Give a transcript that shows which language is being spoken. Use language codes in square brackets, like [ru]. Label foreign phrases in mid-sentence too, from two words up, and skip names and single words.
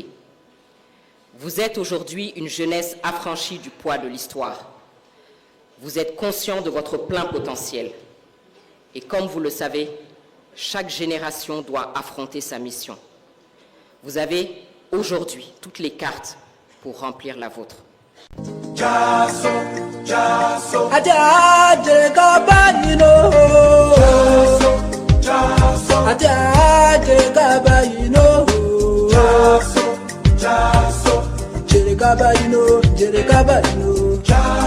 [fr] Vous êtes aujourd'hui une jeunesse affranchie du poids de l'histoire. Vous êtes conscient de votre plein potentiel. Et comme vous le savez, chaque génération doit affronter sa mission. Vous avez aujourd'hui toutes les cartes pour remplir la vôtre. Jaso, Jaso, Adade Gabayino. Jaso, Adade Gabayino. Jaso, Jaso, Jere Gabayino, Jere Gabayino.